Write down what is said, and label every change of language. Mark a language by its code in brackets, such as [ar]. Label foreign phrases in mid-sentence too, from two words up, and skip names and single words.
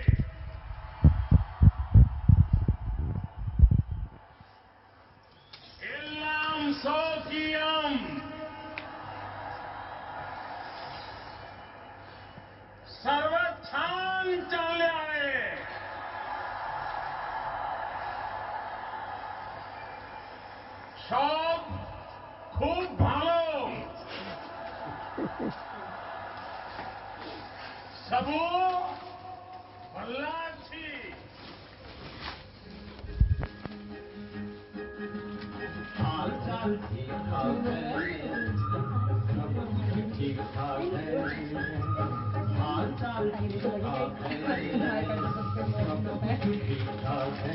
[ml] എല്ലാം സൗഖ്യം. [mr] सर्व छान चालले आहे. [bn] সব খুব ভালো. সবু ভালো আছি. [hi] हाल चाल ठीक ठाक है, सब कुछ ठीक ठाक है। हाल चाल ठीक ठाक है, सब कुछ ठीक ठाक है।